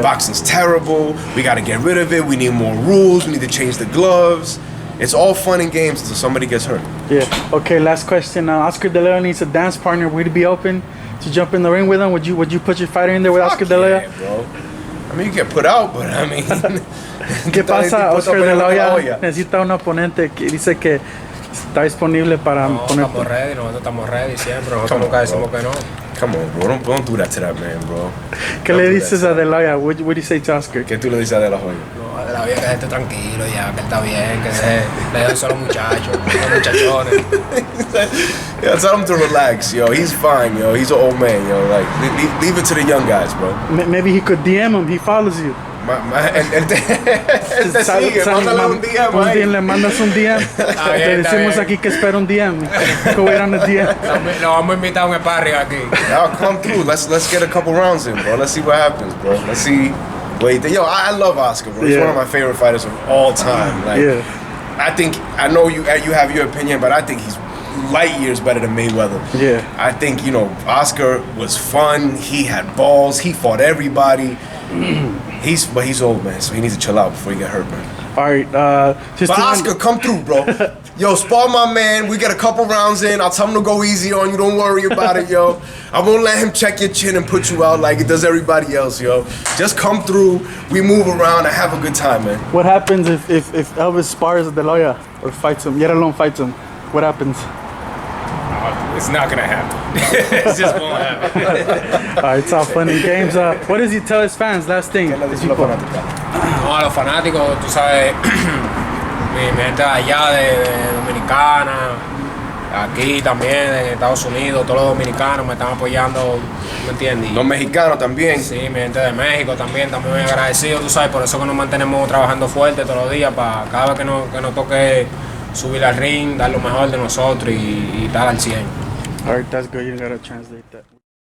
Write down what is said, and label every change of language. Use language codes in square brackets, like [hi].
[en] Boxing's terrible. We gotta get rid of it. We need more rules. We need to change the gloves. It's all fun and games until somebody gets hurt. Yeah. Okay. Last question. Oscar De Leon needs a dance partner. Would you be open to jump in the ring with him? Would you put your fighter in there with Oscar De Leon? Yeah, bro. I mean, you get put out, but I mean. [es] ¿Qué pasa? Oscar De Leon necesita un oponente que dice que está disponible para poner. Nosotros estamos ready siempre. Nosotros nunca decimos que no. [en] Come on, bro. Don't do that to that man, bro. [es] ¿Qué le dices a De La Hoya? [en] What do you say to Oscar? [es] ¿Qué tú le dices a De La Hoya? No, De La Hoya que esté tranquilo ya, que él está bien, que le den solo muchachos, los muchachones. [en] Yeah, tell him to relax, yo. He's fine, yo. He's an old man, yo. Like, leave it to the young guys, bro. Maybe he could DM him. He follows you. [es] Él te sigue, mándale un DM un ahí. día le mandas un DM. Te decimos aquí que espera un DM. [en] Go wait on the DM. [es] Lo vamos a invitar a un sparring aquí. [en] Y'all come through. Let's get a couple rounds in, bro. Let's see what happens, bro. Let's see. Wait, yo, I love Oscar, bro. He's one of my favorite fighters of all time. Like, I know you have your opinion, but I think he's light years better than Mayweather. Yeah. I think, Oscar was fun. He had balls. He fought everybody. But he's old, man, so he needs to chill out before he get hurt, man. All right. But Oscar, come through, bro. Yo, spar my man. We get a couple rounds in. I'll tell him to go easy on you. Don't worry about it, yo. I won't let him check your chin and put you out like it does everybody else, yo. Just come through. We move around and have a good time, man. What happens if Elvis spars De La Hoya or fights him? Yet alone fights him. What happens? It's not gonna happen. It just won't happen. All right, it's all fun and games. What does he tell his fans? Last thing. [es] No, a los fanáticos, tú sabes, mi gente de allá, de Dominicana, aquí también, en Estados Unidos, todos los dominicanos me están apoyando, ¿me entiendes? Los mexicanos también. Sí, mi gente de México también muy agradecido, tú sabes, por eso que nos mantenemos trabajando fuerte todos los días, para cada vez que nos toque subir al ring, dar lo mejor de nosotros y estar al 100. [en] All right, that's good. You gotta translate that.